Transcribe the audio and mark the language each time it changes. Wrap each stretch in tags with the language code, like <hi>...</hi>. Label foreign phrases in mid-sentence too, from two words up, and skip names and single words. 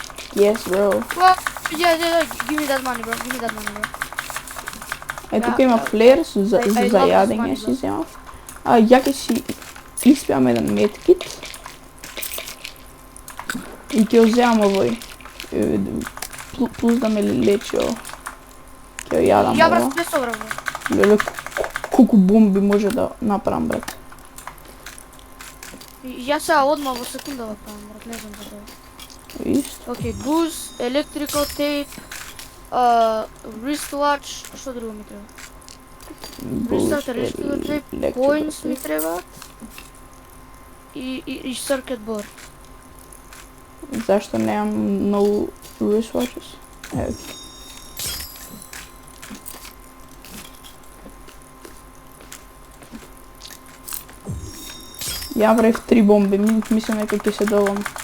<en>Yes, bro. Well, yeah, give me that money, bro. Give me that money, bro.</en> <mk>Е, тука има флер за</mk> <en>I love this</en> <mk>зајадење</mk> <en>money,</en> <mk>си</mk> <en>bro.</en> <mk>земав. А ја ќе си испијам еден медкит. И ќе уземам овој. Плюс да ме лечи ово. Ќе јадам Я брат, ово. не собра, бро. Леле, колку бомби може да направам, брат. Ја сега одма во секунда го правам, брат. Не знам како. Исто. Окей,</mk> <en>boost, electrical tape, wristwatch,</en> <mk>што друго ми треба?</mk> <en>Wristwatch, electrical tape, coins</en> <mk>ми треба. И</mk> <en>circuit board.</en> <mk>Зашто немам многу wristwatches? Ево ги. Ја правив 3 бомби, мислам дека ќе се доволам.</mk>